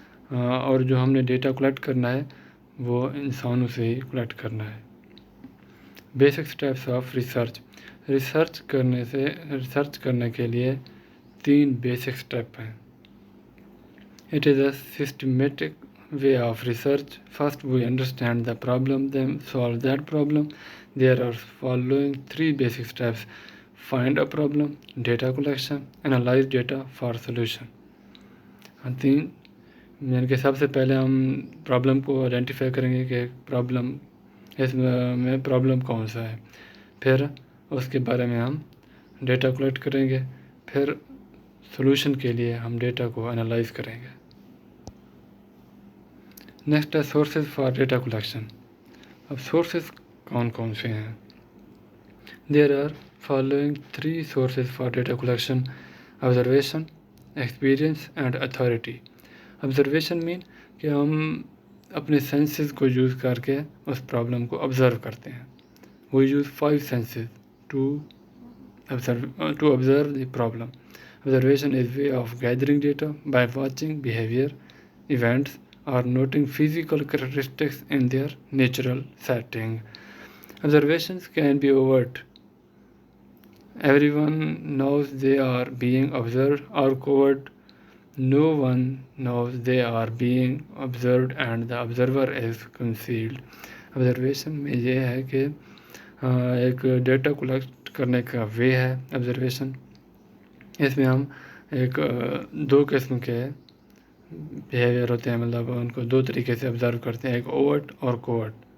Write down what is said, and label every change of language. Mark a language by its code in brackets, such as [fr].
[ur] اور جو ہم نے ڈیٹا کلیکٹ کرنا ہے وہ انسانوں سے ہی کلیکٹ کرنا ہے. Basic steps of research. Research کرنے کے لیے 3 بیسک اسٹیپ ہیں. [en] It is a systematic way of research. First, we understand the problem, then solve that problem. There are following 3 basic steps. Find a problem, data collection, analyze data for solution. [ur] 3 یعنی کہ سب سے پہلے ہم problem کو identify کریں گے کہ problem اس میں پرابلم کون سا ہے, پھر اس کے بارے میں ہم ڈیٹا کلیکٹ کریں گے, پھر سولوشن کے لیے ہم ڈیٹا کو انالائز کریں گے. نیکسٹ ہے [en] Sources for data collection. [ur] اب سورسز کون کون سے ہیں. [en] There are following 3 sources for data collection. Observation, experience and authority. [ur] Observation مین کہ ہم اپنے سینسز کو یوز کر کے اس پرابلم کو آبزرو کرتے ہیں. [en] We use 5 senses to observe the problem. Observation is way of gathering data by watching behavior, events, or noting physical characteristics in their natural setting. Observations can be overt. Everyone knows they are being observed, or covert. No one knows they are being observed and the observer is concealed. [ur] Observation میں یہ ہے کہ ایک data collect کرنے کا وے ہے observation. اس میں ہم ایک 2 قسم کے بیہیویئر ہوتے ہیں, مطلب ان کو 2 طریقے سے آبزرو کرتے ہیں, ایک اوورٹ اور کوورٹ.